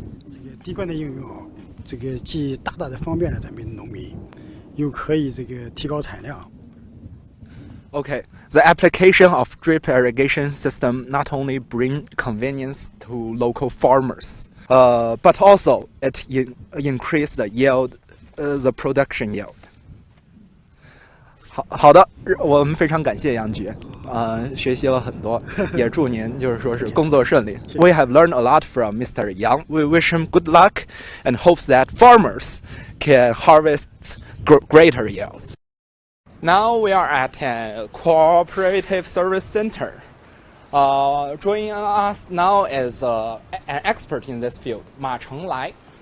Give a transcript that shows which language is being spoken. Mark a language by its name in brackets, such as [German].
[Chinese] 这个滴灌的应用，这个既大大的方便了咱们农民，又可以提高产量。 [English] Okay, the application of drip irrigation system not only bring convenience to local farmers, but also it increase the yield, the production yield. [Chinese] 好的，我们非常感谢杨局，学习了很多，也祝您就是说是工作顺利。 [English] We have learned a lot from Mr. Yang. We wish him good luck and hopes that farmers can harvest greater yields. Now we are at a cooperative service center. Joining us now is an expert in this field, 马成来。